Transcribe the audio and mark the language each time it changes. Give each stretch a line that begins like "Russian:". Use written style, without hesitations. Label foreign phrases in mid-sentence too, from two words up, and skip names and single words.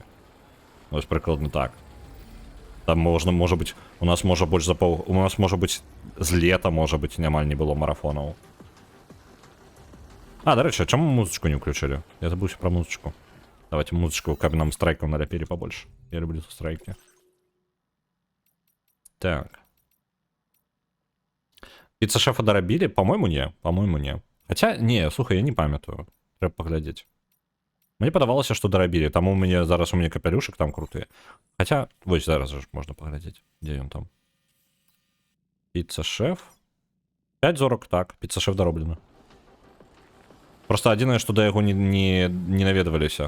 Belarusian: Вось прыкладна так. Там можа быць, у нас можа больш за у нас можа быць з лета, можа быць, нямаль не было марафонаў. Дарэчы, чаму музычку не ўключылі? Я забыўся пра музычку. Давайте музычку, каб нам страйкаў наляпілі побольше.
Russian: Я люблю страйки. Так.
Belarusian: Піца-шефа дарабілі?
Russian: По-моему, не. По-моему, не. Хотя, не,
Belarusian: слухай, я не памятаю. Трэба паглядзець. Мне падавалася, што дарабілі. Таму у мяне капялюшак там крутыя. Хотя, вось зараз ж можна паглядзець. Дзе ён там? Піца-шеф. 5 зорак, так. Піца-шеф дароблена. Просто адзінае, што да яго не наведваліся.